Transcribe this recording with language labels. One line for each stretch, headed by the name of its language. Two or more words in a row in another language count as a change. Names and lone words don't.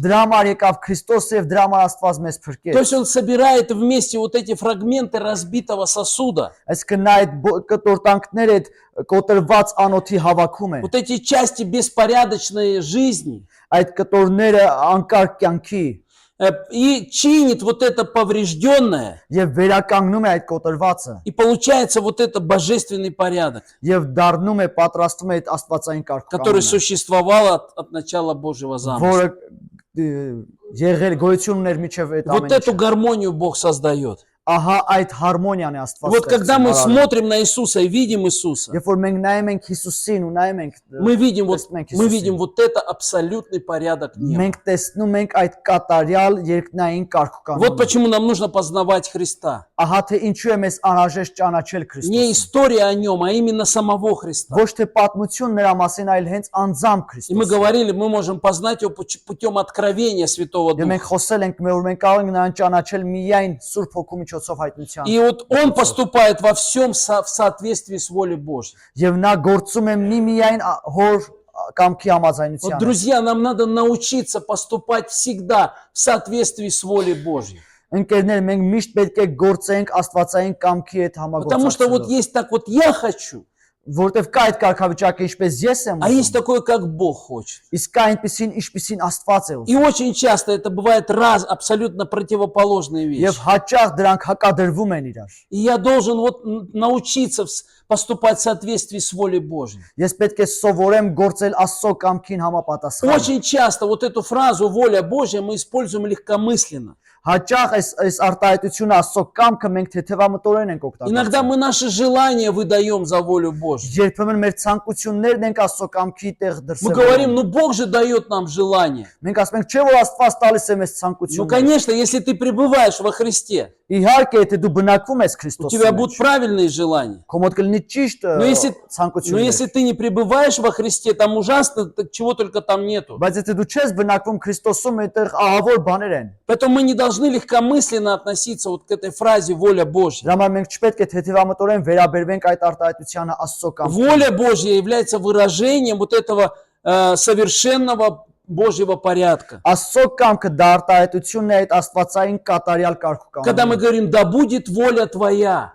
Armenian: Դրա համար եկավ Քրիստոսը եւ дրա համար Աստված մեզ
Russian: То
Armenian: փրկեց։
Russian: есть Он собирает вместе вот эти фрагменты разбитого сосуда,
Armenian: Այսինքն նա այդ կտորտանքները այդ կոտրված անոթի հավաքում է,
Russian: вот эти части беспорядочной жизни,
Armenian: այդ կտորները անկարգ կյանքի
Russian: и чинит вот это поврежденное,
Armenian: եւ վերականգնում է այդ կոտրվածը
Russian: и получается вот это божественный порядок,
Armenian: եւ դառնում է պատրաստում է այդ աստվածային
Russian: который
Armenian: կարգ-կանոնը,
Russian: существовал от начала Божьего замысла.
Armenian: որը եղել գոյություն ուներ միջև այդ
Russian: Вот
Armenian: ամեն
Russian: эту
Armenian: ինչը։
Russian: гармонию Бог создает.
Armenian: Ահա այդ հարմոնիան է
Russian: И
Armenian: Աստված
Russian: вот когда мы
Armenian: ստեղծում։
Russian: смотрим на Иисуса и видим Иисуса,
Armenian: Երբ որ մենք նայում ենք Հիսուսին ու նայում ենք
Russian: мы видим
Armenian: տեսնում ենք
Russian: мы
Armenian: Հիսուսին,
Russian: видим вот это абсолютный порядок неба.
Armenian: մենք տեսնում ենք այդ կատարյալ երկնային
Russian: Вот
Armenian: կարգուկանոնը։
Russian: почему нам нужно познавать Христа.
Armenian: Ահա թե ինչու է մեզ անհրաժեշտ ճանաչել
Russian: Не
Armenian: Քրիստոսին։
Russian: история о нем, а именно самого Христа.
Armenian: Ոչ թե պատմություն նրա մասին, այլ հենց անձամբ
Russian: И мы
Armenian: Քրիստոսը։
Russian: говорили, мы можем познать его путем откровения Святого
Armenian: Եվ մենք
Russian: Духа.
Armenian: խոսել ենք, որ մենք կարող ենք նրան ճանաչել միայն Սուրբ Հոգու միջոցով հայտնության։
Russian: И вот он поступает во всем в соответствии с волей Божьей.
Armenian: Եվ նա գործում է միայն հոր կամքի
Russian: Вот,
Armenian: համաձայնությամբ։
Russian: друзья, нам надо научиться поступать всегда в соответствии с волей Божьей.
Armenian: Ընկերներ, մենք միշտ պետք է գործենք Աստվածային կամքի հետ
Russian: Потому что вот
Armenian: համագործակցելով։
Russian: есть так вот я хочу,
Armenian: Որտեվ кա այդ կարգավիճակը ինչպես ես եմ
Russian: а есть
Armenian: ուզում,
Russian: такое, как Бог хочет.
Armenian: իսկ կա այնպեսին, ինչպեսին Աստված է
Russian: И
Armenian: ուզում։
Russian: очень часто это бывает абсолютно противоположные
Armenian: Եվ
Russian: вещи.
Armenian: հաճախ դրանք հակադրվում են իրար։
Russian: И я должен вот научиться поступать в соответствии с волей Божьей.
Armenian: Ես պետք է սովորեմ գործել Աստծո կամքին համապատասխան։
Russian: Очень часто вот эту фразу «воля Божья» мы используем легкомысленно.
Armenian: Հաճախ այս արտահայտությունը Աստծո կամքը մենք թեթևամտորեն ենք
Russian: Иногда
Armenian: օգտագործում։
Russian: мы наши желания выдаем за волю Божью.
Armenian: Երբեմն մեր ցանկություններն ենք Աստծո կամքի տեղ
Russian: Мы говорим,
Armenian: դրսևորում։
Russian: ну Бог же дает нам желание.
Armenian: Մենք ասում ենք, չէ՞ որ Աստված տալիս է մեզ
Russian: Ну,
Armenian: ցանկություններ։
Russian: конечно, если ты пребываешь во Христе,
Armenian: Իհարկե, եթե դու բնակվում ես
Russian: у
Armenian: Քրիստոսի
Russian: тебя
Armenian: մեջ,
Russian: будут правильные желания.
Armenian: քո մոտ կլինի ճիշտ
Russian: Но если
Armenian: ցանկություններ։
Russian: ты не пребываешь во Христе, там ужасно, чего только там нету.
Armenian: Բայց եթե դու չես բնակվում Քրիստոսում, այդտեղ ահավոր բաներ են։
Russian: Поэтому мы не должны легкомысленно относиться вот к этой фразе «воля Божья».
Armenian: Դրա համար մենք չպետք է թեթևամտորեն վերաբերվենք այդ արտահայտությանը Աստծո կամքին։
Russian: Воля Божья является выражением вот этого совершенного Божьего порядка.
Armenian: Աստծո կամքը դա արտահայտությունն է այդ Աստվածային կատարյալ
Russian: Когда мы
Armenian: կարգուկանոնի։
Russian: говорим «да будет воля твоя»,